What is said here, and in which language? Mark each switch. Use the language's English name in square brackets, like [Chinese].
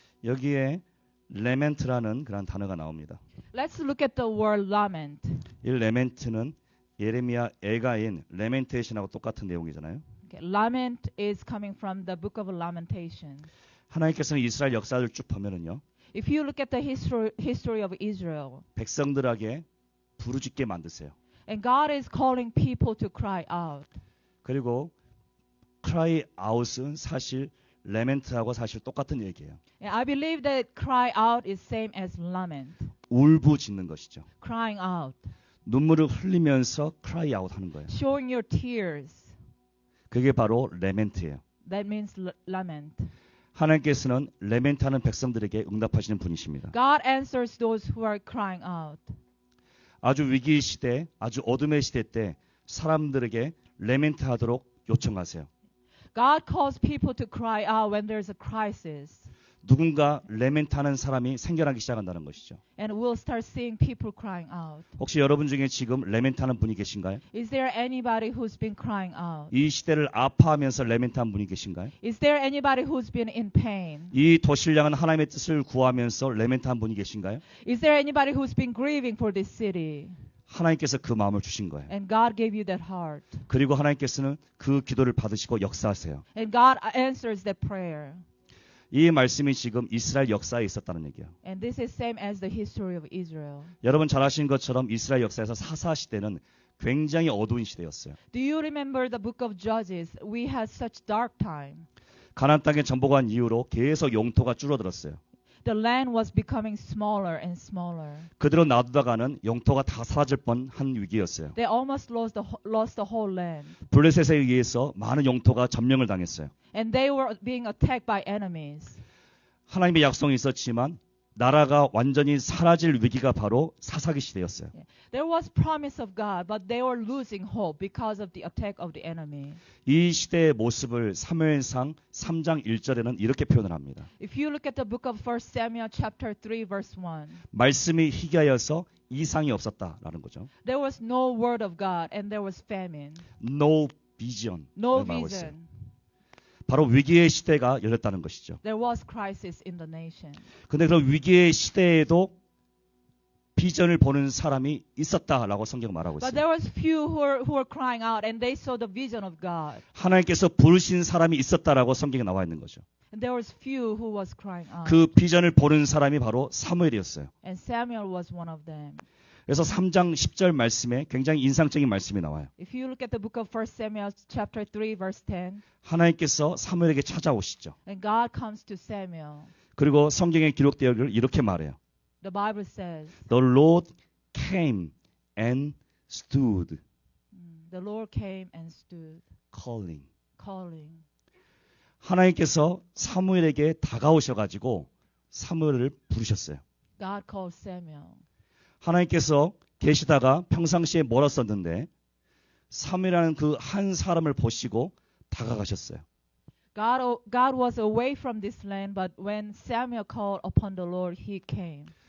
[Korean] 여기에 레멘트라는 그런 단어가 나옵니다. [English] Let's look at the word lament. [Korean] 이 레멘트는 예레미야 애가인 레멘테이션하고 똑같은 내용이잖아요. [English] Okay, lament is coming from the book of Lamentation. [Korean] 하나님께서는 이스라엘 역사를 쭉 보면은요. [English] If you look at the history of Israel, [Korean] 백성들에게 부르짖게 만드세요. [English] and God is calling people to cry out. [Korean] 그리고 cry out은 사실 레멘트하고 사실 똑같은 얘기예요. [English] And I believe that cry out is same as lament. [Korean] 울부짖는 것이죠. [English] Crying out. [Korean] 눈물을 흘리면서 cry out 하는 거예요. [English] Showing your tears. [Korean] 그게 바로 레멘트예요. [English] That means lament. [Korean] 하나님께서는 레멘트하는 백성들에게 응답하시는 분이십니다. [English] God answers those who are crying out. [Korean] 아주 위기의 시대, 아주 어둠의 시대 때 사람들에게 레멘트하도록 요청하세요. [English] God calls people to cry out when there's a crisis. [Korean] 누군가 레멘트하는 사람이 생겨나기 시작한다는 것이죠. [English] And we'll start seeing people crying out. [Korean] 혹시 여러분 중에 지금 레멘트하는 분이 계신가요? [English] Is there anybody who's been crying out? [Korean] 이 시대를 아파하면서 레멘트한 분이 계신가요? [English] Is there anybody who's been in pain? [Korean] 이 도시를 향한 하나님의 뜻을 구하면서 레멘트한 분이 계신가요? [English] Is there anybody who's been grieving for this city? [Korean] 하나님께서 그 마음을 주신 거예요. [English] And God gave you that heart. [Korean] 그리고 하나님께서는 그 기도를 받으시고 역사하세요. [English] And God answers that prayer. [Korean] 이 말씀이 지금 이스라엘 역사에 있었다는 얘기예요. [English] And this is same as the history of Israel. [Korean] 여러분 잘 아시는 것처럼 이스라엘 역사에서 사사 시대는 굉장히 어두운 시대였어요. [English] Do you remember the book of Judges? We had such dark time. [Korean] 가나안 땅에 정복한 이후로 계속 영토가 줄어들었어요. [English] The land was becoming smaller and smaller. [Korean] 그대로 놔두다가는 영토가 다 사라질 뻔한 위기였어요. [English] They almost lost the whole land. [Korean] 블레셋에 의해서 많은 영토가 점령을 당했어요. [English] And they were being attacked by enemies. [Korean] 하나님의 약속이 있었지만 나라가 완전히 사라질 위기가 바로 사사기 시대였어요. [English] There was promise of God, but they were losing hope because of the attack of the enemy. [Korean] 이 시대의 모습을 사무엘상 3장 1절에는 이렇게 표현을 합니다. [English] If you look at the book of 1 Samuel chapter 3 verse 1, [Korean] 말씀이 희귀하여서 이상이 없었다라는 거죠. [English] there was no word of God and there was famine. No vision. No [Korean] 말하고 있어요. [English] vision. [Korean] 바로 위기의 시대가 열렸다는 것이죠. [English] There was crisis in the nation. [Korean] 근데 그런 위기의 시대에도 비전을 보는 사람이 있었다라고 성경 말하고 [English] But [Korean] 있어요. [English] there was few who were crying out and they saw the vision of God. [Korean] 하나님께서 부르신 사람이 있었다라고 성경에 나와 있는 거죠. [English] And there was few who was crying out. [Korean] 그 비전을 보는 사람이 바로 사무엘이었어요. [English] And Samuel was one of them. [Korean] 그래서 3장 10절 말씀에 굉장히 인상적인 말씀이 나와요. [English] If you look at the book of 1 Samuel chapter 3 verse 10, [Korean] 하나님께서 사무엘에게 찾아오시죠. [English] and God comes to Samuel. [Korean] 그리고 성경에 기록되어 이렇게 말해요. [English] The Bible says, The Lord came and stood the Lord came and stood, calling. calling. [Korean] 하나님께서 사무엘에게 다가오셔가지고 사무엘을 부르셨어요. [English] God called Samuel. [Korean] 하나님께서 계시다가 평상시에 멀었었는데 사무엘이라는 그 한 사람을 보시고 다가가셨어요. [English] God was away from this land, but when Samuel called upon the Lord, he came.